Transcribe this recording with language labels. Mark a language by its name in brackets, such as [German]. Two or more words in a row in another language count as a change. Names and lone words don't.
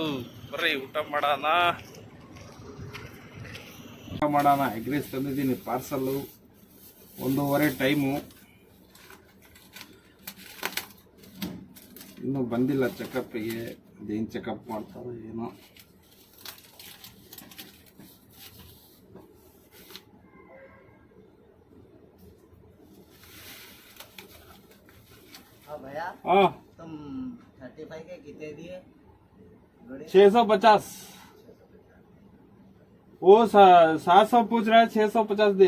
[Kannada] ಬರ್ರಿ ಊಟ ಮಾಡೋಣ. ಎಗ್ ರೈಸ್ ತಂದಿದ್ದೀನಿ ಪಾರ್ಸಲ್ಲು. 1:15 ಟೈಮು. ಇನ್ನೂ ಬಂದಿಲ್ಲ ಚೆಕಪ್ಪಿಗೆ. ಅದೇನು ಚೆಕಪ್ ಮಾಡ್ತಾರೋ ಏನೋ. [Hindi] भैया हाँ, तुम 35 के कितने दिए? 650. वो 700 पूछ रहा है, 650 दिया.